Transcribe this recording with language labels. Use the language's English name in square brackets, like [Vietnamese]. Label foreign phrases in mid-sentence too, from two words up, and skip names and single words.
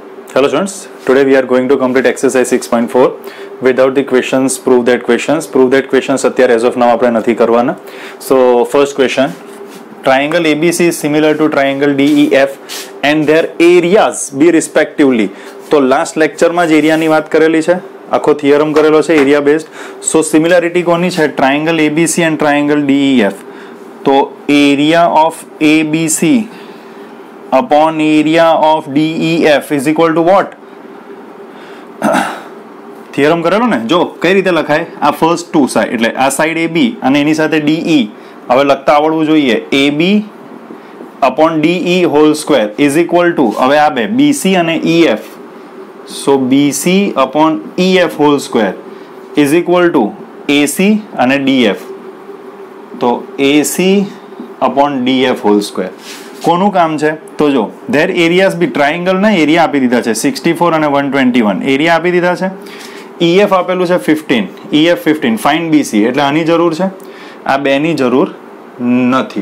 [English] Hello students, today we are going to complete exercise 6.4 without the questions, prove that questions અત્યારે as of now [Gujarati] આપણે નથી કરવાના. [English] So first question, triangle ABC is similar to triangle DEF and their areas be respectively. [Gujarati] તો [English] last lectureમાં [Gujarati] જ એરિયાની વાત કરેલી છે, આખો થિયરમ કરેલો છે [English] area based. so similarity [Gujarati] કોની છે? [English] triangle ABC and triangle DEF. તો area of ABC upon area of DEF is equal to what? [Gujarati] થિયરમ કરેલો ને, જો કઈ રીતે લખાય, આ [English] first two side [Gujarati] એટલે આ સાઈડ AB અને એની સાથે DE, હવે લખતા આવડવું જોઈએ. [English] AB upon DE whole square is equal to, [Gujarati] હવે આ બે [English] BC અને EF, so BC upon EF whole square is equal to AC અને DF, તો AC upon DF whole square. [Gujarati] કોનું કામ છે? તો જો [English] their areas be, [Gujarati] ટ્રાયંગલના એરિયા આપી દીધા છે 64 અને 121, એરિયા આપી દીધા છે. EF આપેલું છે 15, EF 15, ફાઇન્ડ BC, એટલે આની જરૂર છે, આ બેની જરૂર નથી.